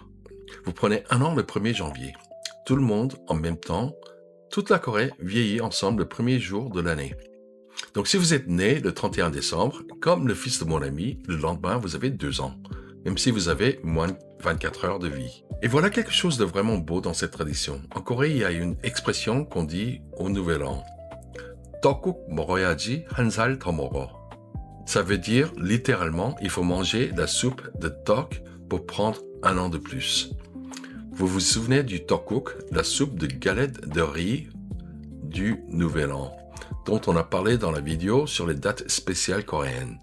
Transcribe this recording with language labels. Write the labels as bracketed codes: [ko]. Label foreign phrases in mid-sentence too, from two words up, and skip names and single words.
[fr] Vous prenez 1 an le 1er janvier. Tout le monde en même temps, toute la Corée vieillit ensemble le premier jour de l'année. Donc si vous êtes né le 31 décembre, comme le fils de mon ami, le lendemain vous avez 2 ans, même si vous avez moins de 24 heures de vie. Et voilà quelque chose de vraiment beau dans cette tradition. En Corée, il y a une expression qu'on dit au Nouvel An. [ko] 떡국 먹어야지 한 살 더 먹어. [fr] Ça veut dire, littéralement, il faut manger la soupe de tok pour prendre 1 an de plus. Vous vous souvenez du tteokguk, la soupe de galette de riz du Nouvel An, dont on a parlé dans la vidéo sur les dates spéciales coréennes.